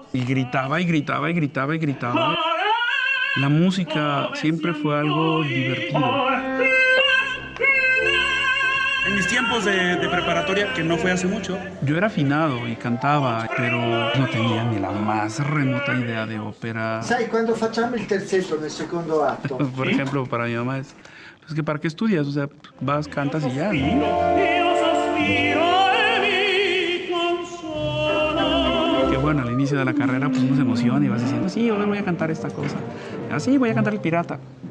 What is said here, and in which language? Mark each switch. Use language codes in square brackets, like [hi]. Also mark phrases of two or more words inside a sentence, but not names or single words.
[es] Y gritaba y gritaba y gritaba y gritaba. La música siempre fue algo divertido. En mis tiempos de preparatoria, que no fue hace mucho, yo era afinado y cantaba, pero no tenía ni la más remota idea de ópera. [it] Sai, quando facciamo il terzetto nel secondo atto? [es] Por ejemplo, para mi mamá es que ¿para qué estudias? O sea, vas, cantas y ya, ¿no? Que bueno, al inicio de la carrera pues uno se emociona y vas diciendo, sí, hoy voy a cantar esta cosa. Así voy a cantar El Pirata.